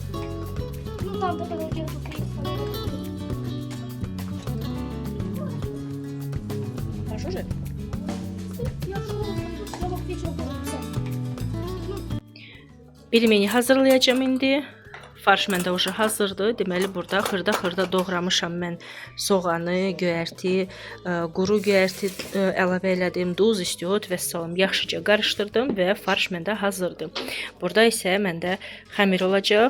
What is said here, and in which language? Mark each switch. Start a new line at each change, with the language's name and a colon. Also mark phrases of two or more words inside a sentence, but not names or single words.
Russian: Ну, там потом я приеду. Хорошо же? Я в школу пойду, я mог вечером тоже написать.
Azerbaijani: Pilmeni hazırlayacağım indi. Farş məndə уже hazırdır. Deməli burada xırda-xırda doğramışam mən soğanı, göyərti, quru göyərti əlavə elədim, duz, istiot və salam. Yaxşıca qarışdırdım və farş məndə hazırdır. Burada isə məndə xəmir olacaq.